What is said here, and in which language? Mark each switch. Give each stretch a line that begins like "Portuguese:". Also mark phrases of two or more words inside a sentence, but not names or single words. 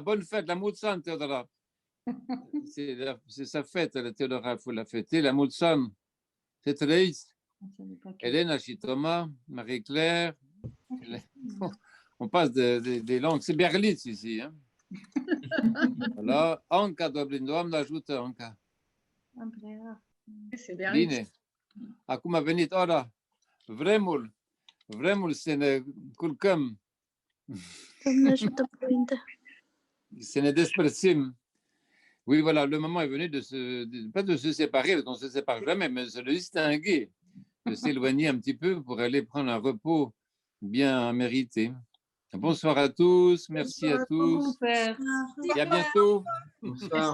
French: Bonne fête, la Moutsan, Théodora. C'est sa fête, la Théodora, il faut la fêter. La Moutsan, c'est triste. Hélène, Achitoma, Marie-Claire. On passe des langues. C'est Berlitz ici. Hein. Voilà.
Romanian: Anca Dublin, am ajută, Anca.
French: C'est bien.
Romanian: Bine. Acum a venit ora. Vremul să ne culcăm, Doamne ajută, Părinte. să ne despărțim.
French: Oui, voilà, le moment est venu pas de se séparer, parce qu'on ne se sépare jamais, mais de se distinguer, de s'éloigner un petit peu pour aller prendre un repos bien mérité. Bonsoir à tous, merci à tous. Et à bientôt. Bonsoir.